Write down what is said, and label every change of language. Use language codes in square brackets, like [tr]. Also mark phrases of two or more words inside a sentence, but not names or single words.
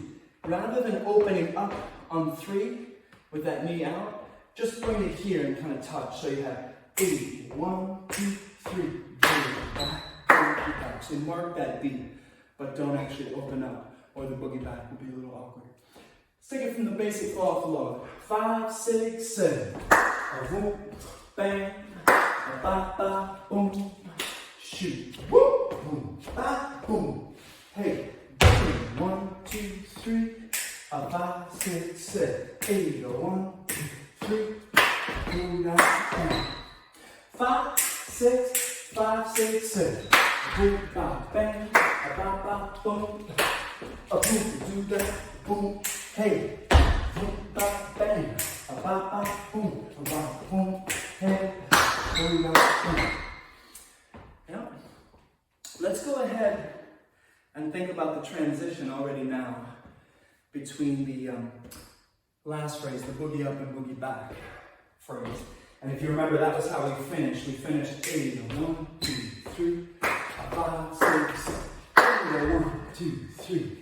[en] Rather than opening up on 3 with that knee out, just bring it here and kind of touch. So you have 8, 1, 2, 3, back, back. So mark that beat, but don't actually open up, or the boogie back will be a little awkward. Let's take it from the basic fall off the log. 5, 6, 7. A boom, bang, a ba, ba, boom, shoot, whoop, boom, ba, boom. Hey, boom, 1, 2, 3, a 5, 6, 7, 8, 1, 2, 3, boom, bang. 5, 6, 5, 6, 7. Boom, ba, bang, a ba, ba, boom, a boom, do that, boom, hey, boom, ba, bang, a ba, ba, boom, a ba, boom, hey, boom, ba, boom. Yeah. Let's go ahead and think about the transition already now between the last phrase, the boogie up and boogie back phrase. And if you remember, that was how we finished. We finished 8, 1, 2, 3, 5, 6, 7, 1, 2, 3.